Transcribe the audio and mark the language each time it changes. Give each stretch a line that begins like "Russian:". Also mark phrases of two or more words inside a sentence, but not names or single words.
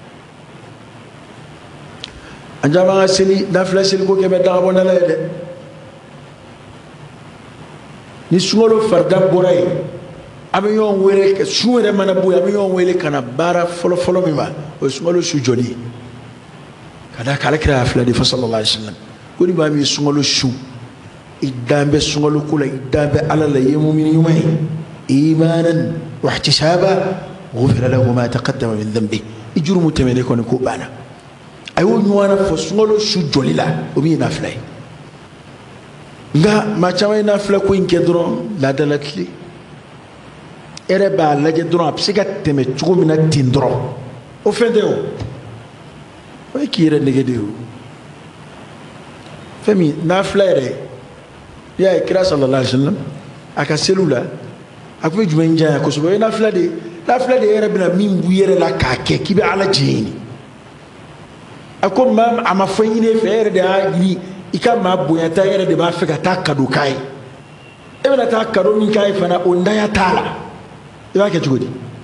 Bambara: an caman ka seli nafila seli ko kɛ bɛ dagabɔnda la ye dɛ ni sunkalo farida bɔra yen an bɛ ɲɔgɔn wele sun yɛrɛ mana bɔ yen an bɛ ɲɔgɔn wele ka na baara fɔlɔ min ma o ye sunkalo su jɔli ye ka da k'ale kira fila de fɔ
Arabic: صلى الله عليه وسلم
Bambara: ko ni maa min ye sunkalo su i dan bɛ sunkalo ko la i dan bɛ ala la i ye mumini ɲuman ye
Arabic: إيمانا واحتسابا غفر له ما تقدم من ذنبه
Bambara: i jurumu tɛmɛnen kɔni ko banna a y'o ɲɔgɔnna fɔ sunkalo su jɔli la o min ye nafila ye nka maa caman ye nafila ko in kɛ dɔrɔn laadala tile e yɛrɛ b'a lajɛ dɔrɔn a bɛ se ka tɛmɛ cogo min na ten dɔrɔn o fɛn tɛ o ye k'i yɛrɛ nege de ye o fɛn min nafila yɛrɛ n'i y'a ye kira
Arabic: صلى الله عليه وسلم
Bambara: a ka seliw la a tun bɛ jumɛn janya kosɛbɛ o ye nafila de ye yɛrɛ bɛna min b'u yɛrɛ la k'a kɛ k'i bɛ ala jɛ ɲini a ko maa a ma fɛn ɲini e fɛ e yɛrɛ de y'a ɲini i ka maa bonyata e yɛrɛ de b'a fɛ ka taa kado k'a ye e bɛna taa kado min k'a ye fana o ndaya t'a la i b'a kɛ cogo di